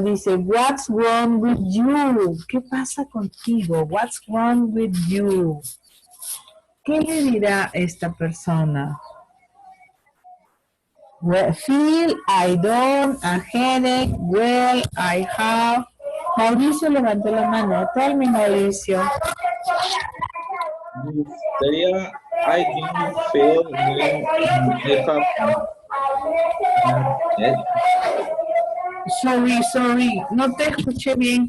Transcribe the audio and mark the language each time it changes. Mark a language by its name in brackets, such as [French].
[English] Dice, what's wrong with you? [Spanish] ¿Qué pasa contigo? [English] What's wrong with you? [Spanish] ¿Qué le dirá esta persona? [English] Well, feel, I don't, a headache, well, I have. [Spanish] Mauricio levantó la mano. [English] Tell me, Mauricio. [Spanish] Sería, [English] I don't feel well, [Spanish] Sorry, no te escuché bien.